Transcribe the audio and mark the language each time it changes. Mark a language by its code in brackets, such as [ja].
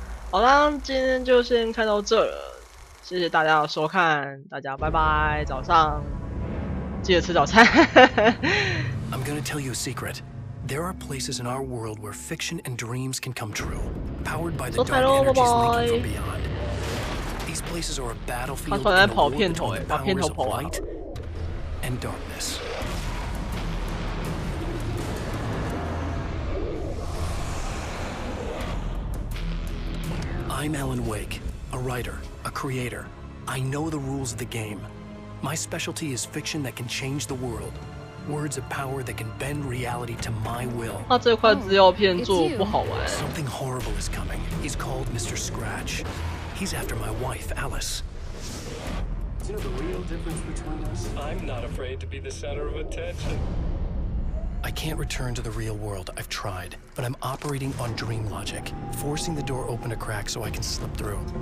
[zh] 好啦，今天就先看到这了，谢谢大家的收看，大家拜拜，早上记得吃早餐。 [en] I'm gonna tell you a secret. There are places in our world where fiction and dreams can come true, powered by the dark energies leaking from beyond. These places are a battlefield in the war between the powers of light and darkness. I'm Alan Wake, a writer, a creator. I know the rules of the game. My specialty is fiction that can change the world. Words of power that can bend reality to my will. [zh] 他这块资料片做不好玩。 [en] Something horrible is coming. He's called Mr. Scratch. He's after my wife, Alice. Do you know the real difference between us? I'm not afraid to be the center of attention. I can't return to the real world. I've tried, but I'm operating on dream logic, forcing the door open a crack so I can slip through.